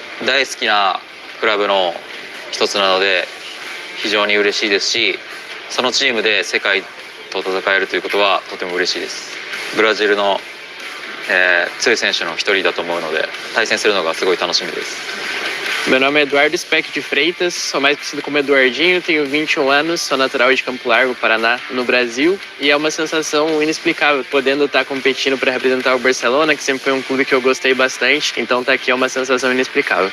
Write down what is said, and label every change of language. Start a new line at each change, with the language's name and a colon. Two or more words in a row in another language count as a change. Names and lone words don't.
Japanese: 大好きなクラブの一つなので非常に嬉しいですし、そのチームで世界と戦えるということはとても嬉しいです。ブラジルの、強い選手の一人だと思うので対戦するのがすごい楽しみです。
Portuguese: Meu nome é Eduardo Speck de Freitas, sou mais conhecido como Eduardinho, tenho 21 anos, sou natural de Campo Largo, Paraná, no Brasil, e é uma sensação inexplicável, podendo estar competindo para representar o Barcelona, que sempre foi um clube que eu gostei bastante, então estar aqui é uma sensação inexplicável.